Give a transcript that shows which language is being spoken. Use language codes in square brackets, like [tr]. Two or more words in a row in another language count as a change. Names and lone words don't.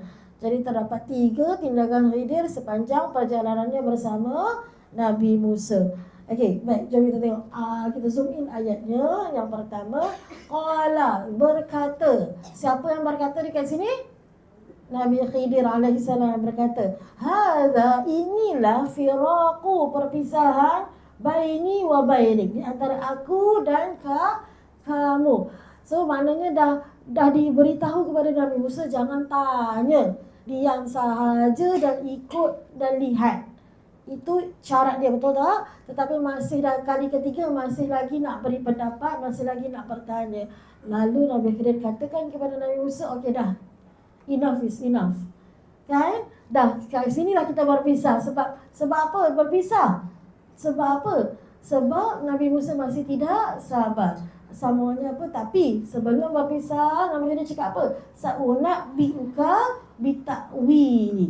[ms] Jadi terdapat 3 tindakan Khidir sepanjang perjalanannya bersama Nabi Musa. Okey, baik, jom kita tengok. Kita [en] zoom in [ms] ayatnya. Yang pertama, qala, berkata. Siapa yang berkata dekat sini? Nabi Khidir alaihi salam berkata, hadza, inilah firaqu, perpisahan, [ar] بيني وبينك, [ms] di antara aku dan kamu. So maknanya dah diberitahu kepada Nabi Musa, jangan tanya, diam sahaja dan ikut dan lihat. Itu syarat dia, betul tak? Tetapi masih kali ketiga masih lagi nak beri pendapat, masih lagi nak bertanya. Lalu Nabi Khidir katakan kepada Nabi Musa, okey dah, [en] enough is enough. [ms] Kan? Dah, kat sinilah kita berpisah. Sebab apa berpisah? Sebab apa? Sebab Nabi Musa masih tidak sabar. Sambungannya apa? Tapi sebelum berpisah, Nabi Khidir cakap apa? [ar] سأنبئك بتأويل.